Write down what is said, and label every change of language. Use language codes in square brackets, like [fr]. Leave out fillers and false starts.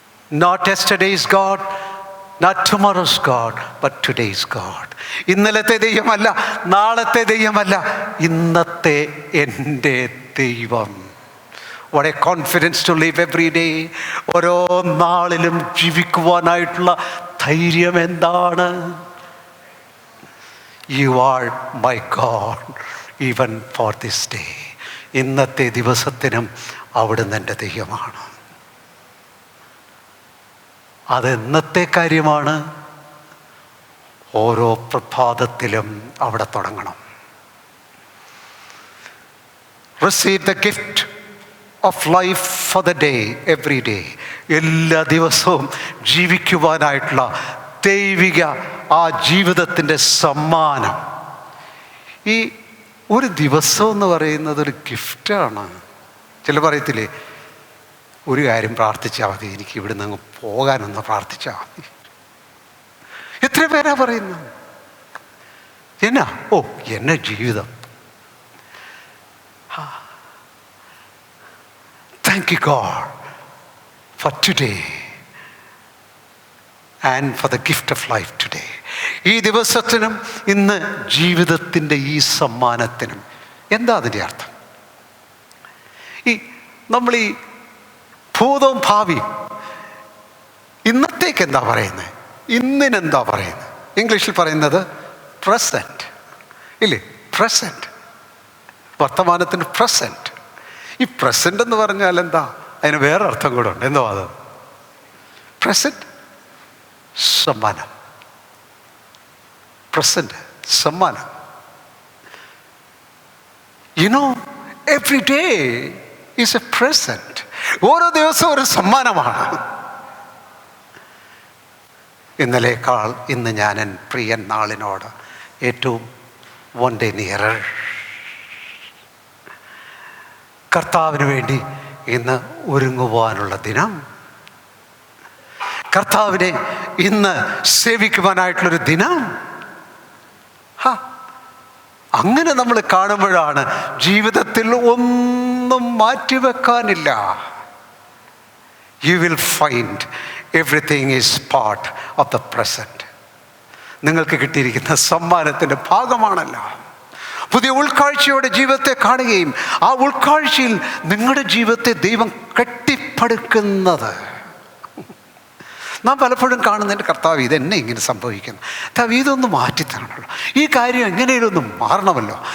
[en] Not yesterday's God, not tomorrow's God, but today's God. [ml] ഇന്നലത്തെ ദൈവമല്ല, നാളത്തെ ദൈവമല്ല, ഇന്നത്തെ എൻ്റെ ദൈവം. [en] What a confidence to live every day. [ml] ഓരോ നാളിലും ജീവിക്കുവാനായിട്ടുള്ള ധൈര്യം എന്താണ്? [en] You are my God even for this day. [ml] ഇന്നത്തെ ദിവസത്തിനും അവിടുന്ന് എൻ്റെ ദൈവമാണ്. അത് എന്നത്തെ കാര്യമാണ്? ഓരോ പ്രഭാതത്തിലും അവിടെ തുടങ്ങണം. [en] Receive the gift of life for the day, every day. [ml] എല്ലാ ദിവസവും ജീവിക്കുവാനായിട്ടുള്ള ദൈവിക ആ ജീവിതത്തിൻ്റെ സമ്മാനം. ഈ ഒരു ദിവസം എന്ന് പറയുന്നത് ഒരു ഗിഫ്റ്റാണ്. ചില പറയത്തില്ലേ, ഒരു കാര്യം പ്രാർത്ഥിച്ചാൽ മതി, എനിക്ക് ഇവിടുന്ന് അങ്ങ് പോകാനൊന്ന് പ്രാർത്ഥിച്ചാൽ മതി. എത്ര പേരാ പറയുന്നത്? എന്നാ എന്നെ ജീവിതം. [en] Thank you God for today and for the gift of life today. [ml] ഈ ദിവസത്തിനും ഇന്ന് ജീവിതത്തിൻ്റെ ഈ സമ്മാനത്തിനും എന്താ അതിൻ്റെ അർത്ഥം? നമ്മൾ ഈ ഭൂതവും ഭാവിയും ഇന്നത്തേക്ക് എന്താ പറയുന്നത്? ഇന്നിനെന്താ പറയുന്നത്? ഇംഗ്ലീഷിൽ പറയുന്നത് പ്രസൻറ്റ് ഇല്ലേ? Present, വർത്തമാനത്തിന് present. ഈ പ്രസൻറ്റ് എന്ന് പറഞ്ഞാൽ എന്താ? അതിന് വേറെ അർത്ഥം കൂടെ ഉണ്ട്. എന്തോ അത്? പ്രസൻറ്റ് സമ്മാനം, പ്രസൻറ്റ് സമ്മാനം. [en] You know, every day is a present. [ml] ഓരോ ദിവസവും ഒരു സമ്മാനമാണ്. ഇന്നലേക്കാൾ ഇന്ന് ഞാൻ എൻ പ്രിയൻ നാളിനോട് ഏറ്റവും [en] one day nearer. [ml] കർത്താവിന് വേണ്ടി ഇന്ന് ഒരുങ്ങുവാനുള്ള ദിനം, കർത്താവിനെ ഇന്ന് സേവിക്കുവാനായിട്ടുള്ളൊരു ദിനം. അങ്ങനെ നമ്മൾ കാണുമ്പോഴാണ് ജീവിതത്തിൽ ഒന്നും മാറ്റിവെക്കാനില്ല. [en] You will find everything is part of the present. [ml] നിങ്ങൾക്ക് കിട്ടിയിരിക്കുന്ന സമ്മാനത്തിൻ്റെ ഭാഗമാണല്ലോ. പുതിയ ഉൾക്കാഴ്ചയോടെ ജീവിതത്തെ കാണുകയും ആ ഉൾക്കാഴ്ചയിൽ നിങ്ങളുടെ ജീവിതത്തെ ദൈവം കെട്ടിപ്പടുക്കുന്നത് നാം പലപ്പോഴും കാണുന്നതിൻ്റെ, കർത്താവ് ഇതെന്നെ ഇങ്ങനെ സംഭവിക്കുന്നു, കർത്താവ് ഇതൊന്ന് മാറ്റിത്തരണമല്ലോ, ഈ കാര്യം എങ്ങനെയും ഒന്ന് മാറണമല്ലോ.